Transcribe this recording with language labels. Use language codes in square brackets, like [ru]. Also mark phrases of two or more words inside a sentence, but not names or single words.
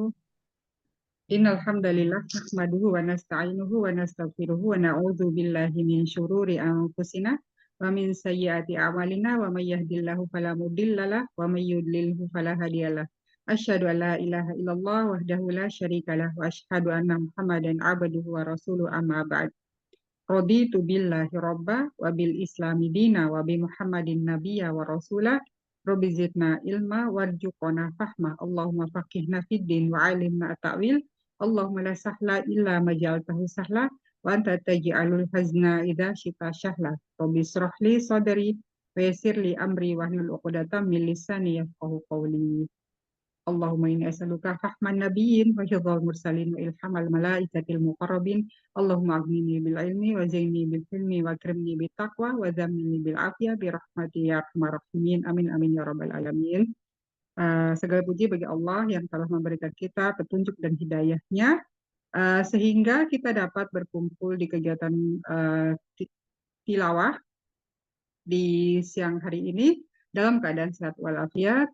[ar] إن الحمد لله نحمده ونستعينه ونستغفره ونعوذ بالله من شرور أنفسنا ومن سيئات أعمالنا ومن يهده الله فلا مضل له ومن يضلل فلا هادي له. أشهد أن لا إله إلا الله وحده لا شريك له وأشهد أن محمدا عبده ورسوله أما بعد. رضيت بالله ربا وبالإسلام دينا وبمحمد نبيا ورسولا. رب زدنا علما وارزقنا فهما. اللهم فقهنا في الدين وعلمنا التأويل. اللهم لا سهل إلا ما جعلته سهلا وأنت تجعل الحزن إذا شئت سهلا. رب اشرح لي صدري ويسر لي أمري واحلل عقدة من لساني يفقهوا قولي. اللهم إني أسألك فهم النبيين وحفظ المرسلين وإلهام الملائكة المقربين. اللهم أغنني بالعلم وزيني بالحلم وأكرمني بالتقوى وجملني بالعافية برحمتك يا أرحم الراحمين. آمين آمين يا رب العالمين. [id] Segala puji bagi Allah yang telah memberikan kita petunjuk dan hidayahnya sehingga kita dapat berkumpul di kegiatan tilawah di siang hari ini dalam keadaan sehat walafiat.